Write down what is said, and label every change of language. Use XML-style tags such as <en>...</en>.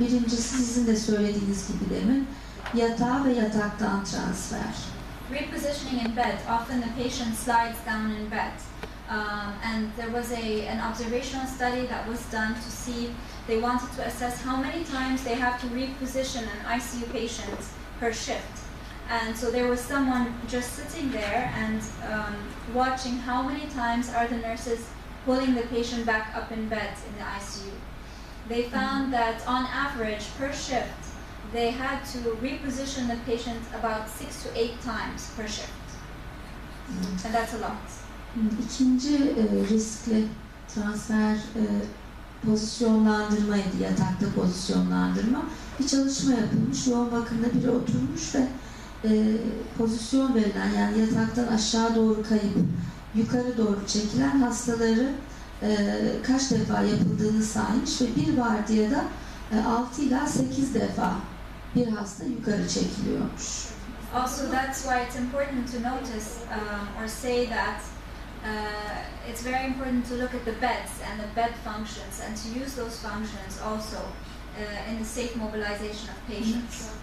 <tr>Birincisi sizin de söylediğiniz gibi demin yatağa ve yataktan transfer.</tr> <en>Repositioning in bed. Often the patient slides down in bed. And there was an observational study that was done to see, they wanted to assess how many times they have to reposition an ICU patient per shift. And so there was someone just sitting there and watching how many times are the nurses pulling the patient back up in bed in the ICU. They found that on average per shift, they had to reposition the patient about 6 to 8 times per shift. And that's a lot.</en> <tr>İkinci riskli transfer pozisyonlandırmaydı, yatakta pozisyonlandırma. Bir çalışma yapılmış, yoğun bakımda biri oturmuş ve pozisyon verilen, yani yataktan aşağı doğru kayıp yukarı doğru çekilen hastaları kaç defa yapıldığını saymış ve bir vardiyada 6 ila 8 defa bir hasta yukarı çekiliyormuş.</tr> <en>Also, that's why it's important to notice or say that it's very important to look at the beds and the bed functions and to use those functions also in the safe mobilization of patients.</en>